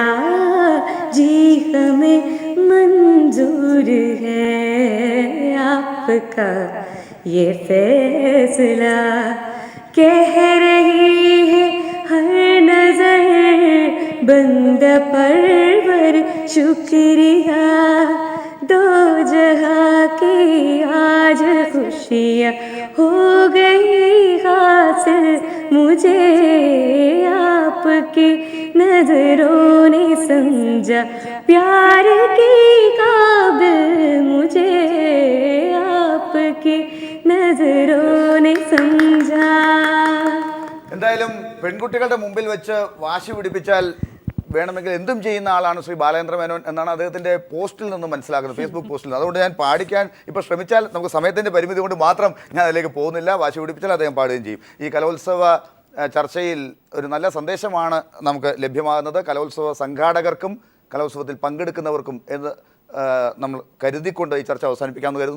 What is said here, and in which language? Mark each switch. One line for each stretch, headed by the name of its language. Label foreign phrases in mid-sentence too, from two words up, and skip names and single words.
Hindi: जी हमें मंजूर है आपका ये फैसला, कह रही है हर नजर बंद परवर शुक्रिया, दो जहां की आज खुशियाँ हो गई हासिल मुझे, आपकी नजरों ने समझा प्यार के काबिल मुझे, आपकी नजरों ने समझा.
Malayalam: എന്തായാലും പെൺകുട്ടികളുടെ മുമ്പിൽ വെച്ച് വാശി പിടിപ്പിച്ചാൽ വേണമെങ്കിൽ എന്തും ചെയ്യുന്ന ആളാണ് ശ്രീ ബാലേന്ദ്ര മേനോൻ എന്നാണ് അദ്ദേഹത്തിൻ്റെ പോസ്റ്റിൽ നിന്ന് മനസ്സിലാക്കുന്നത്, ഫേസ്ബുക്ക് പോസ്റ്റിൽ നിന്ന്. അതുകൊണ്ട് ഞാൻ പാടിക്കാൻ ഇപ്പോൾ ശ്രമിച്ചാൽ നമുക്ക് സമയത്തിൻ്റെ പരിമിതി കൊണ്ട് മാത്രം ഞാൻ അതിലേക്ക് പോകുന്നില്ല. വാശി പിടിപ്പിച്ചാൽ അദ്ദേഹം പാടുകയും ചെയ്യും. ഈ കലോത്സവ ചർച്ചയിൽ ഒരു നല്ല സന്ദേശമാണ് നമുക്ക് ലഭ്യമാകുന്നത്, കലോത്സവ സംഘാടകർക്കും കലോത്സവത്തിൽ പങ്കെടുക്കുന്നവർക്കും എന്ന് നമ്മൾ കരുതിക്കൊണ്ട് ഈ ചർച്ച അവസാനിപ്പിക്കാമെന്ന് കരുതുന്നു.